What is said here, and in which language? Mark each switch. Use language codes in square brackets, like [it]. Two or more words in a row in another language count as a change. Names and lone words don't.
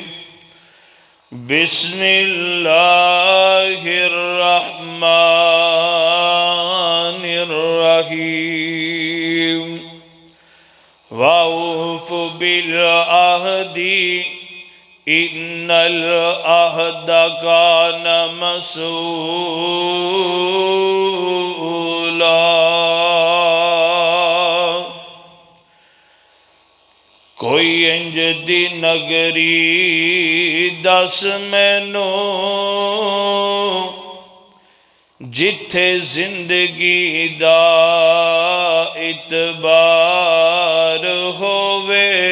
[ar] بسم الله الرحمن الرحيم. وأوفوا بالعهد إن العهد كان مسؤولا. [pa] کوئی انج دی نگری دس مینو جتھے زندگی دا اعتبار ہووے.